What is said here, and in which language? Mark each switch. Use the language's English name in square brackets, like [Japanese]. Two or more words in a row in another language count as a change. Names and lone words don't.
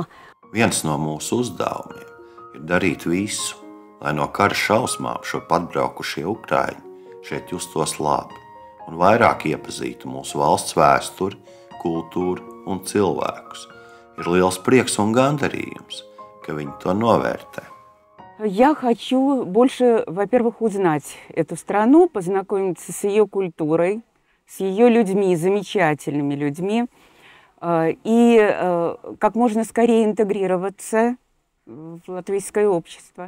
[Latvian] Viens no mūsu uzdevumiem ir darīt visu, lai no kara šausmām šurp atbraukušie ukraiņi šeit justos labi un vairāk iepazītu mūsu valsts vēsturi, kultūru un cilvēkus. Ir liels prieks un gandarījums, ka viņi to novērtē. [Russian] Я хочу больше, во-первых, узнать эту страну, познакомиться с ее культурой, с ее людьми, замечательными людьми, и как можно скорее интегрироваться в латвийское общество.